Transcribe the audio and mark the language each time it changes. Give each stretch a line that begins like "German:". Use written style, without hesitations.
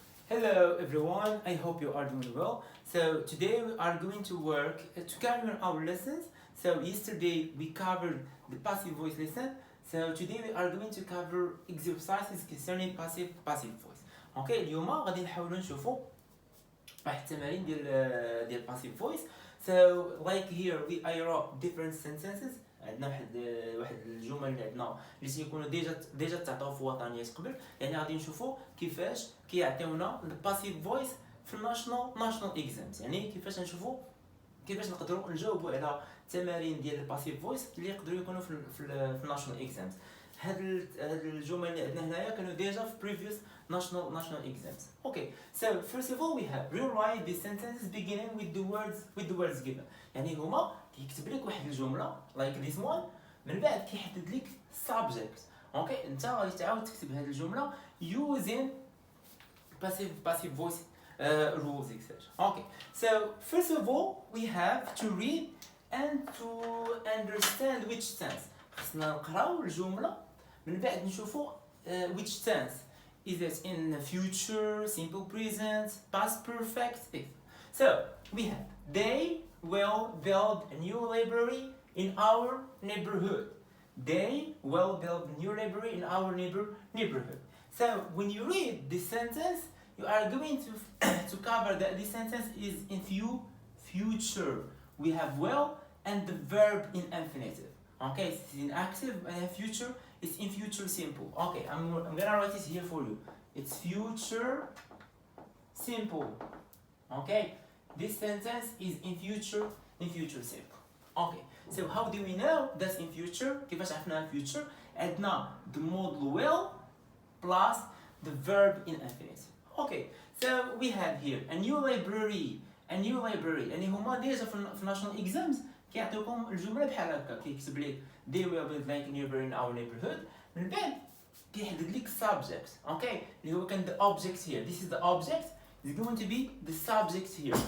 English: everyone, I hope you are doing well. So today we are going to work to carry on our lessons. So yesterday we covered the passive voice lesson. So today we are going to cover exercises concerning passive voice.
Arabic: اوكي اليوم غادي نحاولوا نشوفوا واحد التمارين ديال passive voice.
English: So like here I wrote different sentences.
Arabic: عندنا واحد الجمل اللي عندنا اللي تيكونوا ديجا تعطاو في وطنيات قبل، يعني غادي نشوفوا كيفاش كيعطيونا الباسيف فويس في الناشونال اكزامز، يعني كيفاش نقدروا نجاوبوا على التمارين ديال الباسيف فويس اللي يقدروا يكونوا في الناشونال اكزامز. هاد الجمل اللي عندنا هنايا كانوا ديجا في previous national exams.
English: Okay, so first of all we have rewrite the sentences beginning with the words given.
Arabic: يعني هما كيكتب لك واحد الجمله like this one، من بعد كيحدد لك subject. اوكي انت غادي تعاود تكتب هذه الجمله using passive voice rules etc.
English: Okay, so first of all we have to read and to understand which tense.
Arabic: خصنا نقراو الجمله من بعد نشوفوا which tense.
English: Is it in future, simple present, past perfect? So we have they will build a new library in our neighborhood. They will build a new library in our neighborhood. So when you read this sentence, you are going to cover that this sentence is in future. We have will and the verb in infinitive. Okay, it's in active and future. It's in future simple. Okay, I'm gonna write it here for you. It's future simple. Okay, this sentence is in future simple. Okay, so how do we know that's in future? كيفاش عرفنا future؟ عندنا the modal will plus the verb in infinitive. Okay, so we have here a new library.
Arabic: يعني هما ديجا في national exams كيعطيوكم الجمله بحال هكا، كيكتب لك they will build like a library in our neighborhood، من بعد كيحدد لك subject.
English: okay اللي هو كان the object here. This is the object, is going to be the subject here.